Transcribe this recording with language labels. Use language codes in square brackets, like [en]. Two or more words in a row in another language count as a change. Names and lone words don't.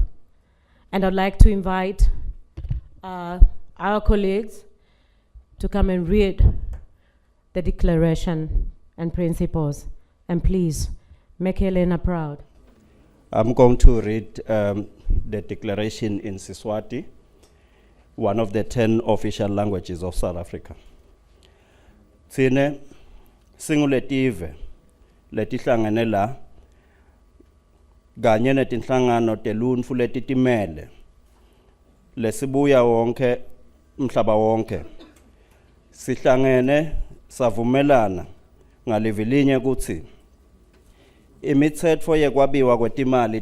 [en] And I'd like to invite our colleagues to come and read the Declaration and Principles. And please, make Helena proud. I'm going to read the Declaration in Siswati, one of the 10 official languages of South Africa. [ss] Tsine singuletive letihlangene la kanye netinhlangano telunfu letitimele lesibuya wonke umhlaba wonke sihlangene savumelana ngalivilinye kutsi imitsetfo yekwabiwa kwetimali